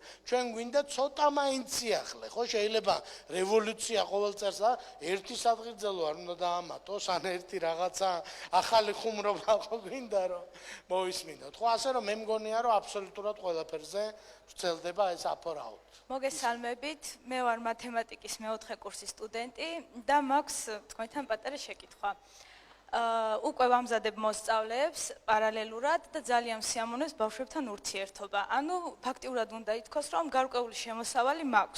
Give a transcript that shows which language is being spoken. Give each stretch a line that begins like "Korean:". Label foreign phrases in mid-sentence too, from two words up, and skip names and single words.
Georgian: ჩვენ გვინდა ცოტა მაინც სიახლე, ხო? შეიძლება რევოლუცია ყოველ წელს ერთი სადღერძელო არ უნდა დაამატოს, ან ერთი რაღაცა ახალი ხუმრობა ხო გვინდა რომ მოისმინოთ. ხო, ასე რომ მე მგონია რომ აბსოლუტურად ყველაფერზე ვრცელდება ეს
English: up-or-out.
Georgian: მოგესალმებით, მე ვარ მათემატიკის მეოთხე კურსის სტუდენტი და მაქვს თქვენთან პატარა შეკითხვა. უკვე ვამზადებ მოსწავლეებს პარალელურად და ძალიან სიამოვნებს ბავშვებთან ურთიერთობა. ანუ ფაქტიურად უნდა ითქვას, რომ გარკვეული შემოსავალი მაქვს.